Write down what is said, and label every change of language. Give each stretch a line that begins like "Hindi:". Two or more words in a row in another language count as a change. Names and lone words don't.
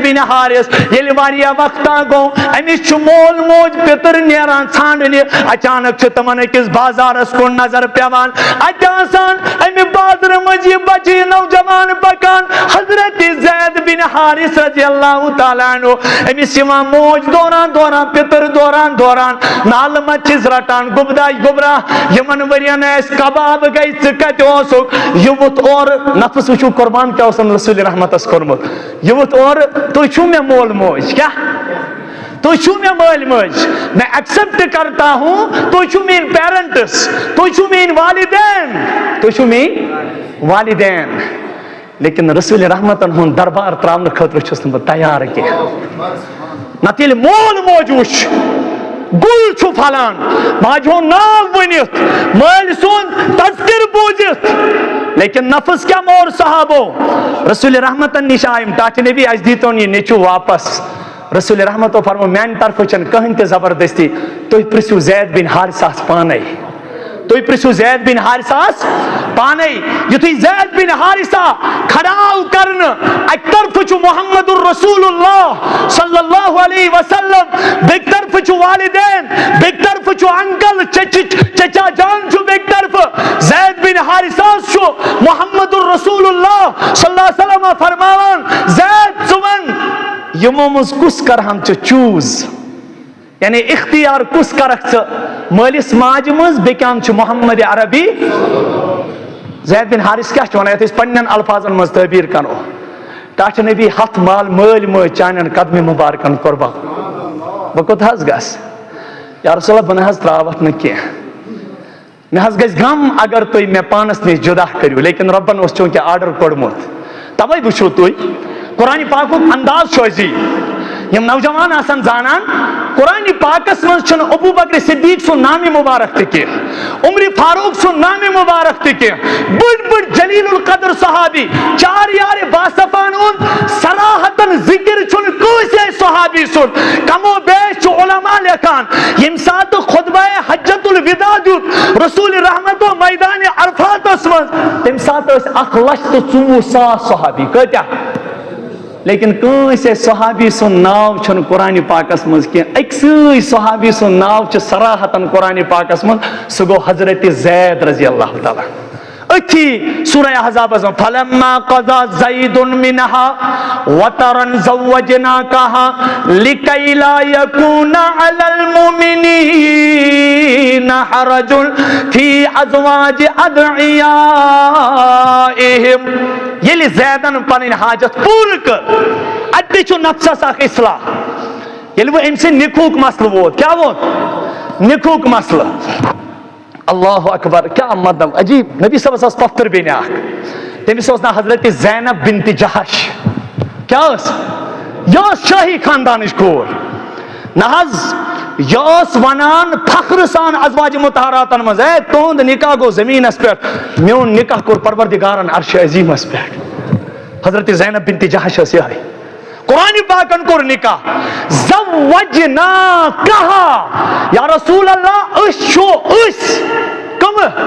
Kashmiri: بن حارث ییٚلہِ واریاہ وقتہ گوٚو أمِس چھُ مول موج پِتٕر نیران ژھانڈنہِ اچانک چھِ تِمن أکِس بازارس کُن نظر پیوان اَتہِ آسان اَمہِ بازرٕ منٛز یہِ بچہِ یہِ نوجوان پکان حضرت زید بن حارث
Arabic: رضی اللہ تعالیٰ عنہ
Kashmiri: أمِس یِوان موج دوران دوران پِتٕر دوران دوران نالہٕ منٛز چھِس رٹان گُبدا گُبرا یِمن ؤرین اَسہِ کباب گٔے ژٕ کتہِ اوسُکھ یہِ ووٚتھ اورٕ نفس وٕچھو قربان کیٛاہ اوسن رسول رحمتس کوٚرمُت یہِ ووٚتھ اورٕ تُہۍ چھُو مےٚ مول موج کیٛاہ تُہۍ چھُو مےٚ مٲلۍ مٲج
Urdu: میں ایکسپٹ کرتا ہوں
Kashmiri: تُہۍ چھُو میٲنۍ پیرنٹس تُہۍ چھُو میٲنۍ والدین تُہۍ چھُو میٲنۍ والدین لیکن رسول رحمتن ہُنٛد دربار تراونہٕ خٲطرٕ چھُس نہٕ بہٕ تیار کینٛہہ نتہٕ ییٚلہِ مول موج وٕچھ گُل چھُ پھلان ماجہِ ہُنٛد ناو ؤنِتھ مٲلۍ سُنٛد تذکِر بوٗزِتھ لیکن نفس کیٛاہ مور صحابو رسول رحمتن نِش آیِم ٹاٹھہِ نبی اَسہِ دیٖتون یہِ نیٚچوٗ واپس رسول رحمتو فرمو میانہِ طرفہٕ چھنہٕ کٕہٕنۍ تہِ زبردستی تُہۍ پرژھِو زید بن حارثس پانے تُہۍ پرژھِو زید بن حارثس پانے یُتھُے زید بن حارثہ کھڑا آو کرنہٕ اَکہِ طرفہٕ چھُ
Arabic: محمد الرسول اللہ صلی اللہ علیہ وسلم
Kashmiri: بیٚکہِ طرفہٕ چھُ والدین بیٚکہِ طرفہٕ چھُ انکل چچا جان چھُ بیٚکہِ طرفہٕ زید بن حارثہس چھُ
Arabic: محمد الرسول اللہ صلی اللہ علیہ وسلم
Kashmiri: فرماوان زید ژٕ وَن یِمو منٛز کُس کرہن ژٕ چوٗز یعنی اختیار کُس کرکھ ژٕ مٲلِس ماجہِ منٛز بیٚکہِ اَنٛدٕ چھُ محمد عربی زید بن حارث کیٛاہ چھُ وَنان یَتھ أسۍ پنٕنٮ۪ن الفاظن منٛز تعبیٖر کرو ٹاٹھہِ نبی ہتھ مال مٲلۍ مٲج چانٮ۪ن قدمہِ مُبارکن قۄربان بہٕ کوٚت حظ گژھٕ
Arabic: یا رسول اللہ
Kashmiri: بہٕ نہ حظ تراوتھ نہٕ کینٛہہ مےٚ حظ گژھِ غم اگر تُہۍ مےٚ پانس نِش جُدا کٔرِو لیکن رۄبن اوس چوٗنٛکہِ آرڈر کوٚڑمُت تَوے وٕچھِو تُہۍ قرآنِ پاکُک انداز چھُ أزی یِم نوجوان آسن زانان قرآنِ پاکس منٛز چھُنہٕ ابوٗ بکر صدیٖق سُنٛد نامہِ مُبارک تہِ کینٛہہ عمرِ فاروق سُنٛد نامہِ مُبارک تہِ کینٛہہ بٔڑۍ بٔڑۍ جلیل القدر صحابی چار یارِ باصفان ہُنٛد صراحتن ذِکر چھُنہٕ کٲنٛسے صحابی سُنٛد کمو بیش چھُ علما لیکھان ییٚمہِ ساتہٕ خُطبہ حجت الوداع دیُت رسول رحمتو میدانِ عرفاتس منٛز تمہِ ساتہٕ ٲسۍ 1,24,000 صحابی کۭتیاہ لیکن کٲنٛسے صحابی سُنٛد ناو چھُنہٕ قرآنِ پاکس منٛز کینٛہہ أکسٕے صحابی سُنٛد ناو چھُ صراحتن قرآنِ پاکس منٛز سُہ گوٚو حضرت زید
Arabic: رضی اللہ تعالیٰ
Kashmiri: أتھی سورہ احزابس منٛز
Arabic: فلما قضى زید منها وطرا زوجناكها لكي لا يكون على المؤمنين حرج في ازواج ادعيائهم
Kashmiri: ییٚلہِ زیدن پنٕنۍ حاجت پوٗرٕ کٔر اَتہِ تہِ چھُ نفسس اکھ اصلاح ییٚلہِ وۄنۍ أمۍ سٕنٛدِ نِکہُک مسلہٕ ووت کیٛاہ ووت نِکہُک مسلہٕ
Arabic: اللہ اکبر
Kashmiri: کیا مطلب عجیب نبی
Arabic: صلی اللہ علیہ وسلم
Kashmiri: پفتر بین اخ تمس نا حضرت زینب بنت جہش کیا یہ شاہی خاندانش کور ناز یس ونان فخر سان ازواج مطہراتن مز اے تہند نکاح گو زمینس پہ میون نکاح کور پروردگارن عرش عظیمس پہ حضرت زینب بنت جہش اس یہ قرآن پاکن کور نکاح زوجنا کہا
Arabic: یا رسول اللہ
Kashmiri: اس شو اس کم